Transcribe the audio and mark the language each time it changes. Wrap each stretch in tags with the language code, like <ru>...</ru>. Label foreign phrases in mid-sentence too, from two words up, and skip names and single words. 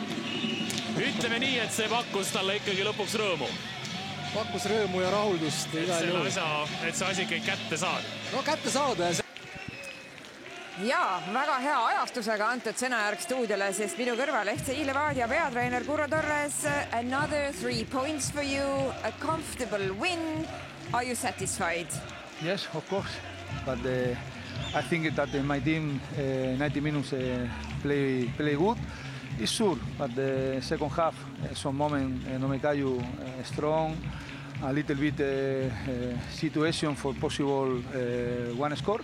<et>Ütleme nii, et see pakkus talle ikkagi lõpuks rõõmu. Pakkus rõõmu ja rahuldust. Et see asi kõik kätte saada. No kätte saada ja see... Ja, väga hea ajastusega antud sõnajärg stuudiole, sest minu kõrval FC Levadia peatreener Curro Torres.</et> <en>Another 3 points for you, a comfortable win. Are you satisfied? Yes, of course. But I think that my team 90 minutes play good. It's sure, but the second half, some moment, Nomekayu strong, a little bit situation for possible one score.</en>